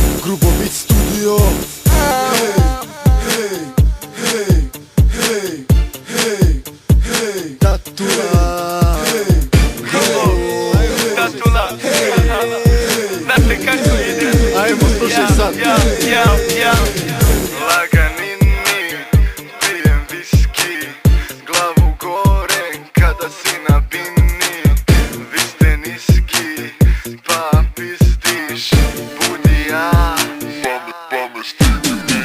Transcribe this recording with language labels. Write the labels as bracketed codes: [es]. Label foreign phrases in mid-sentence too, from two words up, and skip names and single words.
[hr] Grubovit studio. Hej, hej, hej, hej, hej, hej, Tatula. Tatula. Znate kako ide? Ajmo, slušaj sad. Laganini, pijem viski, glavu gore kada si na bini. Vi ste niski, pa pizdiš, budi ja, pa me stigni.